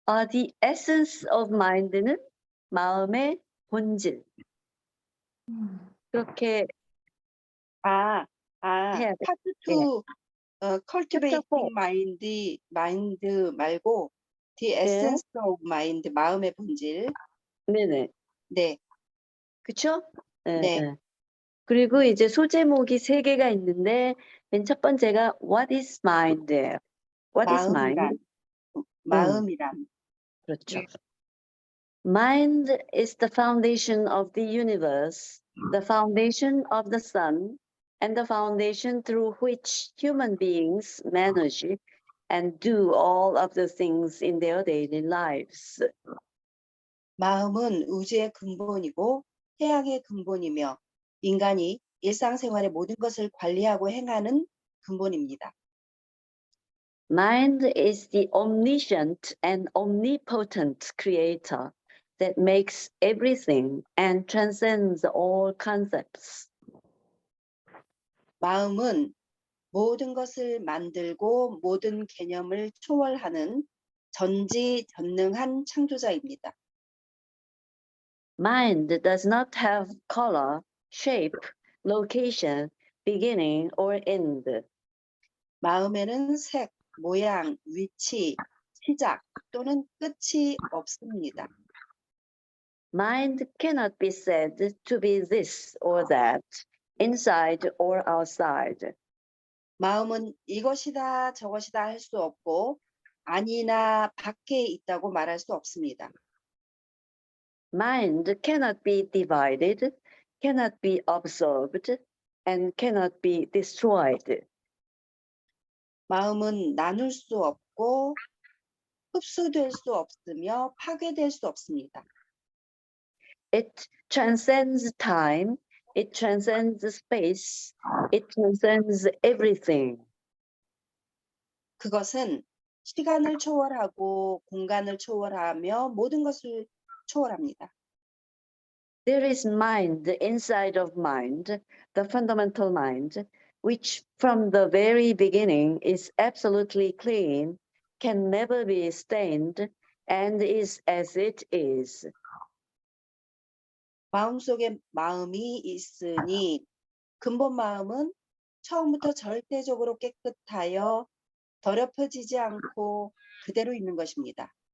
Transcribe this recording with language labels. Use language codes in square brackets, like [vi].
[en] The essence of mind는 [ko] 마음의 본질. 그렇게 해야 돼. [en] 파트 2, cultivating mind 말고 the essence of mind, [ko] 마음의 본질. 네네. 네. 그쵸? 네. 네. 네. 그리고 이제 소제목이 3개가 있는데 맨 첫 번째가 [en] What is mind? What is mind? [ko] 마음이란. 그렇죠. 네. [en] Mind is the foundation of the universe, the foundation of the sun, and the foundation through which human beings manage and do all of the things in their daily lives. [ko] 마음은 우주의 근본이고 태양의 근본이며 인간이 일상생활의 모든 것을 관리하고 행하는 근본입니다. [en] Mind is the omniscient and omnipotent creator that makes everything and transcends all concepts. [ko] 마음은 모든 것을 만들고 모든 개념을 초월하는 전지전능한 창조자입니다. [en] Mind does not have color, shape, location, beginning or end. [ko] 마음에는 색, 모양, 위치, 시작 또는 끝이 없습니다. [en] Mind cannot be said to be this or that, inside or outside. [ko] 마음은 이것이다 저것이다 할 수 없고 아니나 밖에 있다고 말할 수 없습니다. [en] Mind cannot be divided, cannot be absorbed, and cannot be destroyed. [ko] 마음은 나눌 수 없고 흡수될 수 없으며 파괴될 수 없습니다. [en] It transcends time, it transcends space, it transcends everything. [ko] 그것은 시간을 초월하고 공간을 초월하며 모든 것을 초월합니다. [en] There is mind inside of mind, the fundamental mind, which from the very beginning is absolutely clean, can never be stained, and is as it is. [ko] 마음속에 마음이 있으니 근본 마음은 처음부터 절대적으로 깨끗하여 더럽혀지지 않고 그대로 있는 것입니다.